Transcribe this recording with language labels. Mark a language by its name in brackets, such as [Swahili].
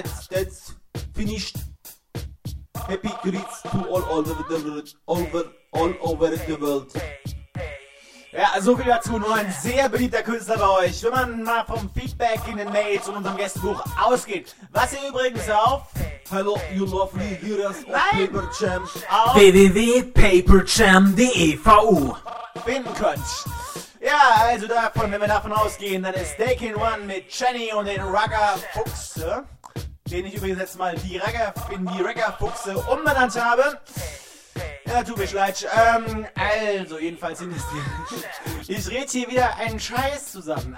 [English] That's finished. Happy greets to all over the world. [German] Ja, soviel dazu. Nur ein sehr beliebter Künstler bei euch. Wenn man mal vom Feedback in den Mails und unserem Gästebuch ausgeht. Was ihr übrigens auf... [English] Hello, you lovely hearers of Paper Jam. [German] Auf www.paperjam.ev finden könnt. Ja, also davon, wenn wir davon ausgehen, dann ist Daken One mit Jenny und den Rugger Fuchs. Den ich übrigens jetzt mal in die Ragga-Fuchse umbenannt habe. Ja, tut mir leid. Also, jedenfalls sind es die... Ich rede hier wieder einen Scheiß zusammen.